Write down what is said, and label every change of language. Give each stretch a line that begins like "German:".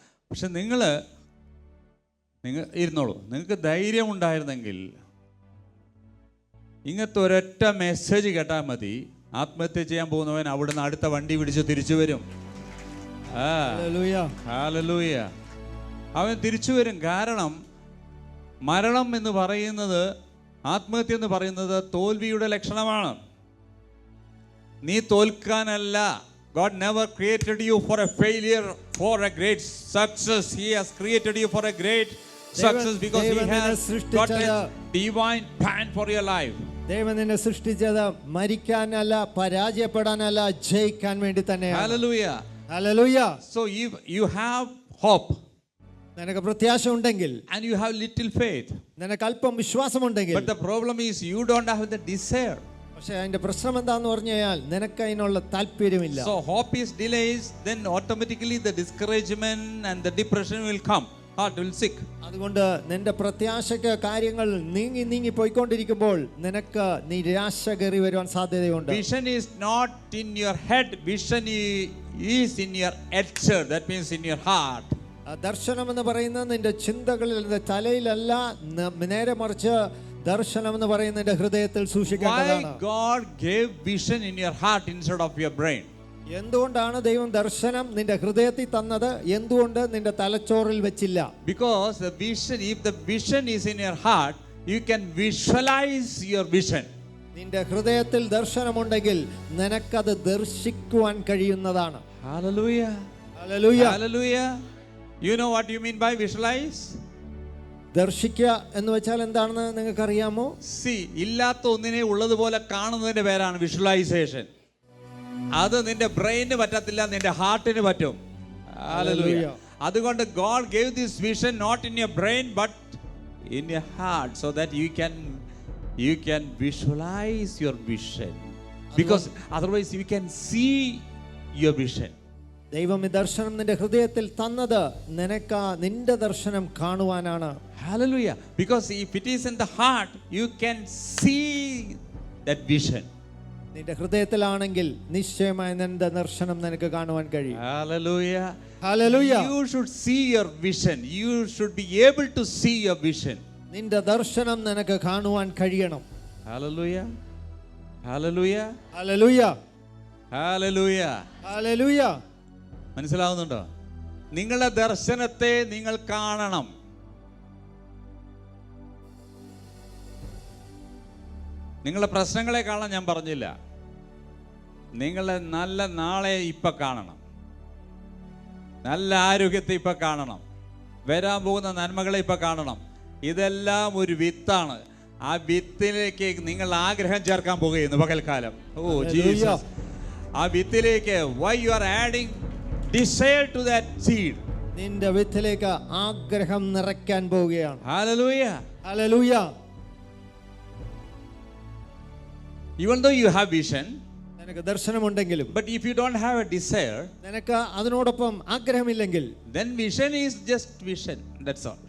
Malayalam: പക്ഷെ നിങ്ങൾ ഇരുന്നോളൂ. നിങ്ങൾക്ക് ധൈര്യം ഉണ്ടായിരുന്നെങ്കിൽ ഇങ്ങനത്തെ ഒരൊറ്റ മെസ്സേജ് കേട്ടാൽ മതി, ആത്മഹത്യ ചെയ്യാൻ പോകുന്നവൻ അവിടുന്ന് അടുത്ത വണ്ടി പിടിച്ച് തിരിച്ചു വരും. ഹല്ലേലൂയ. അവൻ തിരിച്ചു വരും. കാരണം മരണം എന്ന് പറയുന്നത്, ആത്മഹത്യ എന്ന് പറയുന്നത് തോൽവിയുടെ ലക്ഷണമാണ്. നീ തോൽക്കാനല്ല.
English: God never created you for a failure, for a great success. He has created you for a great success because He has got a divine plan for your life.
Malayalam: ദൈവം നിന്നെ സൃഷ്ടിച്ചത് മരിക്കാനല്ല, പരാജയപ്പെടാനല്ല, ജയിക്കാൻ വേണ്ടി തന്നെയാണ്.
English: Hallelujah. Hallelujah. So if you have hope,
Malayalam: നിനക്ക് പ്രത്യാശ ഉണ്ടെങ്കിൽ,
English: and you have little faith,
Malayalam: നിനക്ക് അല്പം വിശ്വാസമുണ്ടെങ്കിൽ,
English: but the problem is you don't have the desire.
Malayalam: പക്ഷേ അതിന്റെ പ്രശ്നം എന്താന്ന് പറഞ്ഞു കഴിഞ്ഞാൽ നിനക്ക് അതിനുള്ള താല്പര്യമില്ല.
English: So hope is delays, then automatically the discouragement and the depression will come. Heart will sick.
Malayalam: അതുകൊണ്ട് നിന്റെ പ്രത്യാശയ്ക്ക് കാര്യങ്ങൾ നീങ്ങി പോയിക്കൊണ്ടിരിക്കുമ്പോൾ നിനക്ക് നിരാശ കയറി വരുവാൻ സാധ്യതയുണ്ട്.
English: Vision is not in your head, vision is in your head, that means in your heart.
Malayalam: ദർശനം എന്ന് പറയുന്നത് നിന്റെ ചിന്തകളിൽ, നിന്റെ തലയിലല്ല, നേരെ മറിച്ച് ദർശനം എന്ന് പറയുന്നത് നിന്റെ ഹൃദയത്തിൽ സൂക്ഷിക്കേണ്ടതാണ്.
English: Why God gave vision in your heart instead of your brain?
Malayalam: എന്തുകൊണ്ടാണ് ദൈവം ദർശനം നിന്റെ ഹൃദയത്തിൽ തന്നത്? എന്തുകൊണ്ട് നിന്റെ തലച്ചോറിൽ വെച്ചില്ല?
English: Because the vision, if the vision is in your heart, you can visualize your vision.
Malayalam: നിന്റെ ഹൃദയത്തിൽ ദർശനമുണ്ടെങ്കിൽ നിനക്കത് ദർശിക്കുവാൻ കഴിയുന്നതാണ്.
English: Hallelujah. Hallelujah. Hallelujah. You know what you mean by visualize?
Malayalam: ദർശിക്കുക എന്ന് വെച്ചാൽ എന്താണെന്ന് നിങ്ങൾക്ക് അറിയാമോ?
English: See,
Malayalam: ഇല്ലാത്ത ഒന്നിനെ ഉള്ളതുപോലെ കാണുന്നതിന്റെ പേരാണ് വിഷ്വലൈസേഷൻ. അത് നിന്റെ ബ്രെയിനിന് പറ്റത്തില്ല, നിന്റെ ഹാർട്ടിന് പറ്റും.
English: Hallelujah.
Malayalam: അതുകൊണ്ട്
English: God gave this vision not in your brain but in your heart, so that you can visualize your vision, because otherwise you can see your vision.
Malayalam: ദൈവം ഈ ദർശനം നിന്റെ ഹൃദയത്തിൽ തന്നത് നിനക്ക് നിന്റെ ദർശനം കാണുവാനാണ്.
English: Hallelujah. Because if it is in the heart, you can see that vision.
Malayalam: നിന്റെ ഹൃദയത്തിലാണെങ്കിൽ നിശ്ചയമായി നിന്റെ ദർശനം നിനക്ക് കാണുവാൻ കഴിയും.
English: Hallelujah. Hallelujah. You should see your vision. You should be able to see your vision.
Malayalam: നിന്റെ ദർശനം നിനക്ക് കാണുവാൻ കഴിയണം.
English: Hallelujah. Hallelujah. Hallelujah. Hallelujah. Hallelujah.
Malayalam: മനസ്സിലാവുന്നുണ്ടോ? നിങ്ങളുടെ ദർശനത്തെ നിങ്ങൾ കാണണം. നിങ്ങളുടെ പ്രശ്നങ്ങളെ കാണാൻ ഞാൻ പറഞ്ഞില്ല. നിങ്ങളുടെ നല്ല നാളെ ഇപ്പൊ കാണണം, നല്ല ആരോഗ്യത്തെ ഇപ്പൊ കാണണം, വരാൻ പോകുന്ന നന്മകളെ ഇപ്പൊ കാണണം. ഇതെല്ലാം ഒരു വിത്താണ്. ആ വിത്തിലേക്ക് നിങ്ങൾ ആഗ്രഹം ചേർക്കാൻ പോകുന്നു പകൽക്കാലം. Oh Jesus. ആ വിത്തിലേക്ക്
English: why you are adding desire to that seed.
Malayalam: നിന്റെ വിത്തിലേക്ക് ആഗ്രഹം നിറയ്ക്കാൻ പോവുകയാണ്.
English: Hallelujah. Hallelujah. Even though you have vision,
Malayalam: നിനക്ക് ദർശനമുണ്ടെങ്കിലും,
English: but if you don't have a desire,
Malayalam: നിനക്ക് അതിനോടൊപ്പം ആഗ്രഹമില്ലെങ്കിൽ,
English: then vision is just vision, that's all.